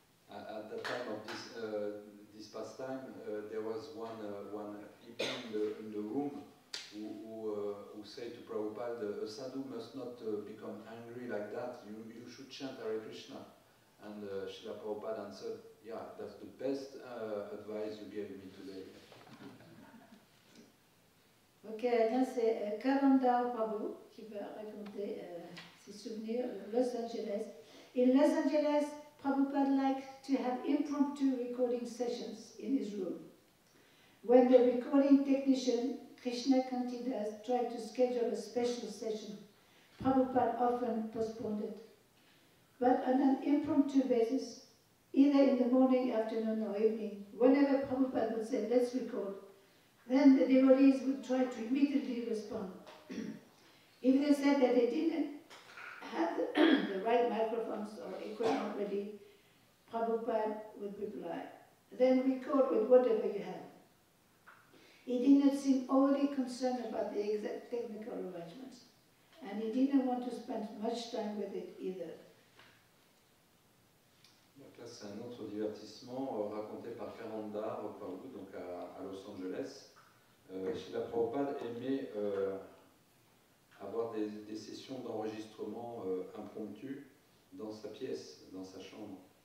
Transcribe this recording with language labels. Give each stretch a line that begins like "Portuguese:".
English: At the time of this pastime, there was one hippie in the room who said to Prabhupada, a sadhu must not become angry like that, you should chant Hare Krishna. And Srila Prabhupada answered, yeah, that's the best advice you gave me today.
French: Ok, là c'est Kalanda Prabhu qui va raconter ses souvenirs de Los Angeles.
English: In Los Angeles, Prabhupada liked to have impromptu recording sessions in his room. When the recording technician, Krishna Kantidas, tried to schedule a special session, Prabhupada often postponed it. But on an impromptu basis, either in the morning, afternoon, or evening, whenever Prabhupada would say, let's record, then the devotees would try to immediately respond. If they said that they didn't have the right microphones or equipment ready, Prabhupada would reply, then record with whatever you have. He did not seem overly concerned about the exact technical arrangements, and he didn't want to spend much time with it either.
French: Donc là, c'est un autre divertissement raconté par Karanda Prabhu, donc à Los Angeles. Srila Prabhupada aimait avoir des sessions d'enregistrement impromptues dans sa pièce, dans sa chambre.